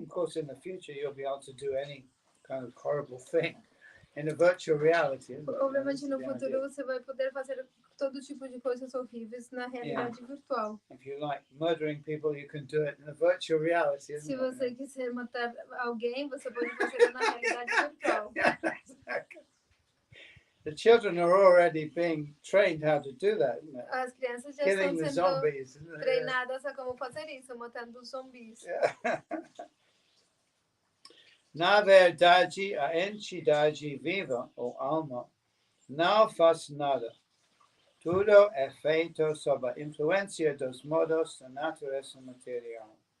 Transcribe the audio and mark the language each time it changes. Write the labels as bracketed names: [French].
[English] Of course, in the future, you'll be able to do any kind of horrible thing in a virtual reality. [Portuguese] Obviamente, no futuro, você vai poder fazer todo tipo de coisas horríveis na realidade virtual. [English] If you like murdering people, you can do it in a virtual reality. [Portuguese] Se você quiser matar alguém, você pode fazer na realidade virtual. [English] The children are already being trained how to do that, isn't it? [Portuguese] As crianças já [English] Killing the [Portuguese] estão sendo [English] zombies, [Portuguese] treinadas a como fazer isso, matando os zumbis. Na verdade, a entidade viva, ou alma, não faz nada. Tudo é feito sob a influência dos modos da natureza material.